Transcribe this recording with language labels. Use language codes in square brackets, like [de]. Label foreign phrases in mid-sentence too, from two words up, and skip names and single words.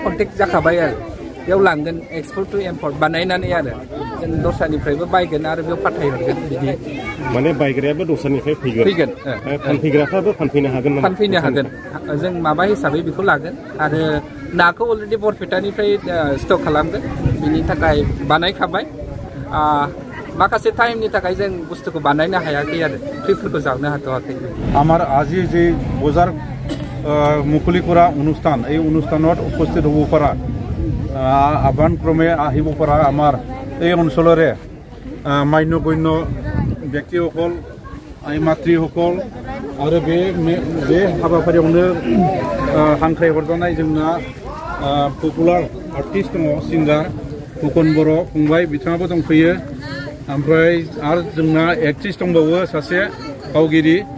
[brx] कन्टेक्ट जाखाबाय आरो बेयाव लांगोन [en] expert to import [brx] बानायनानै आरो जों दस्रानिफ्रायबो बायगोन आरो बेयाव फाथायहरगोन बिदि माने बायग्रायाबो दस्रानिफ्राय फैगोन फानफैग्राफ्राबो फानफैनो हागोन जों माबा हिसाबै बेखौ लागोन आरो नाखौ अलरेडि बरपेटानिफ्राय स्टक खालामगोन बिनि थाखाय बानायखाबाय माखासे टाइमनि थाखाय जों बुस्थुखौ बानायनो हायाखै आरो फुख्रिफोरखौ जावनो हाथ'वाखै [as] আমার আজি যে বজাৰ মুকলি কৰা অনুষ্ঠান এই অনুষ্ঠানত উপস্থিত হ'ব পৰা আহ্বানক্ৰমে আহিব পৰা আমাৰ এই অঞ্চলৰে মান্য গণ্য ব্যক্তিসকল আই মাতৃসকল [brx] आरो बे हाबाफारियावनो हांख्रायहरजानाय जोंना [en] popular artist [brx] दङ सिंगार फुकन बर' फंबाय बिथाङाबो दंफैयो ओमफ्राय आरो जोंना एक्ट्रिस दंबावो सासे फावगिरि